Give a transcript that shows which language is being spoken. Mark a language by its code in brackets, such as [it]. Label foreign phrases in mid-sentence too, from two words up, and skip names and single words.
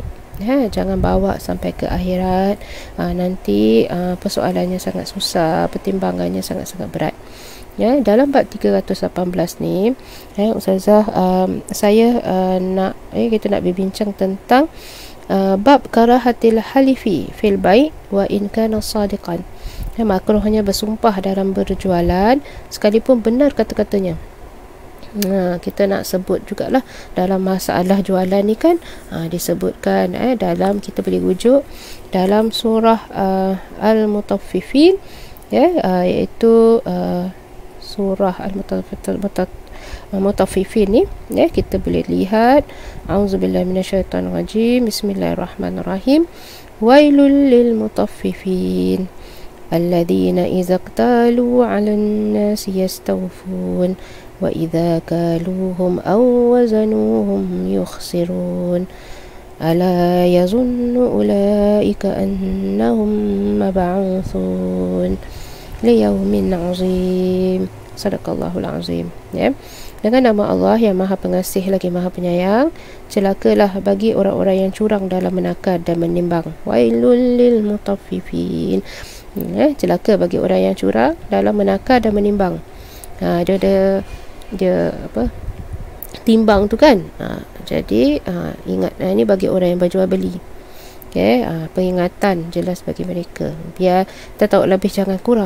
[ms] Jangan bawa sampai ke akhirat, nanti persoalannya sangat susah, pertimbangannya sangat-sangat berat. Dalam bab 318 ni, Ustazah, saya kita nak berbincang tentang bab [ar] كراهة الحالف في البيع وإن كان صادقا. [ms] Makruhnya bersumpah dalam berjualan sekalipun benar kata-katanya. Kita nak sebut jugalah dalam masalah jualan ni kan, disebutkan dalam, kita boleh rujuk dalam surah Al-Mutaffifin, iaitu surah Al-Mutaffifin ni, kita boleh lihat, [ar] أعوذ بالله من الشيطان الرجيم، بسم الله الرحمن الرحيم، ويل للمطففين الذين إذا اكتالوا على الناس يستوفون وإذا كالوهم أو وزنوهم يخسرون ألا يظن أولئك أنهم مبعوثون ليوم عظيم. صدق الله العظيم. [ms] Dengan nama Allah yang Maha Pengasih lagi Maha Penyayang, celakalah bagi orang-orang yang curang dalam menakar dan menimbang. [ar] ويل للمطففين. [ms] Celaka bagi orang yang curang dalam menakar dan menimbang. Dia timbang tu kan. Jadi ingat, ini bagi orang yang berjual beli. Peringatan jelas bagi mereka, biar kita tahu lebih, jangan kurang.